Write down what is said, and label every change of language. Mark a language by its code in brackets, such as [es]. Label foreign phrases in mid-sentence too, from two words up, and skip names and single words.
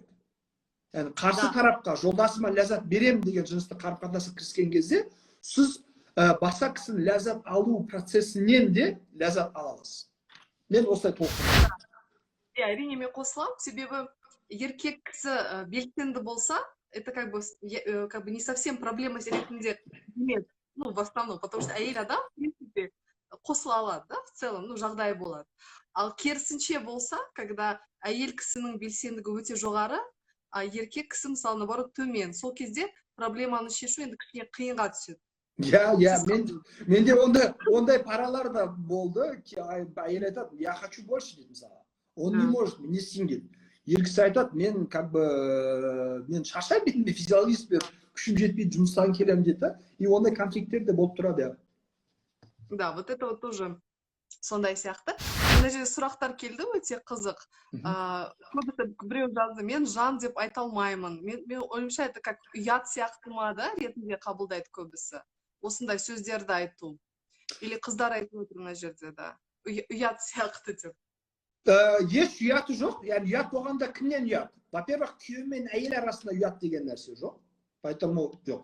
[kk] Яғни қарсы тарапқа жолдасыма ләззат беремін деген жыныстық қарым-қатынасқа кіріскен кезде, сіз басқа кісінің ләззат алу процесінен де ләззат ала аласыз. Мен осылай толықтырдым. Әрине мен қосыламын, себебі еркек кісі белсенді болса, [ru] это как бы не совсем проблема ретінде нет, ну, в основном, потому что [kk] әйел адам, [ru] в принципе, [kk] қосыла алады, да, [ru] в целом, ну, [kk] жағдай болады. Ал керісінше болса, когда әйел кісінің белсендігі өте жоғары, а еркек кісі, мысалы, наоборот, төмен. Сол кезде проблеманы шешу енді кішкене қиынға түседі. Менде ондай паралар да болды, әйел айтады, [ru] я хочу больше [kk] дейді мысалы. [ru] Он не может, [kk] не істейін дейді. Ер кісі айтады, мен шаршаймын, мен физиологист, күшім жетпейді, жұмыстан келемін дейді. И ондай конфликттер де болып тұрады. [ru] Да, вот это вот тоже [kk] сондай сияқты. Мына жерде сұрақтар келді, өте қызық. Көбісі біреу жазды, мен жан деп айта алмаймын. Мен ойымша, [ru] это как [kk] ұят сияқты ма, да, ретінде қабылдайды көбісі. Осындай сөздерді айту. Или қыздар айтып отыр мына жерде, да. Ұят сияқты деп. Еш ұяты жоқ. Яғни ұят болғанда кімнен ұят? Во-первых, күйеу мен әйел арасында ұят деген нәрсе жоқ. Поэтому жоқ.